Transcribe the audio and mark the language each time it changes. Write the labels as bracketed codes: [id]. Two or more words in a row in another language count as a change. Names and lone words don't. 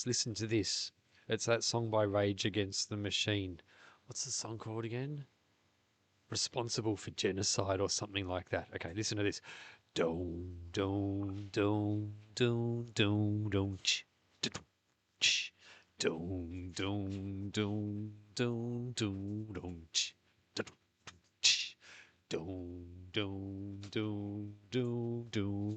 [en] Listen to this. It's that song by Rage Against the Machine. What's the song called again? Responsible for Genocide or something like that. Okay, listen to this. Dong, dong, dong, dong, dong, dong, ch, ch, dong, dong, dong, dong, dong, dong, ch, ch, dong, dong, dong, dong, dong,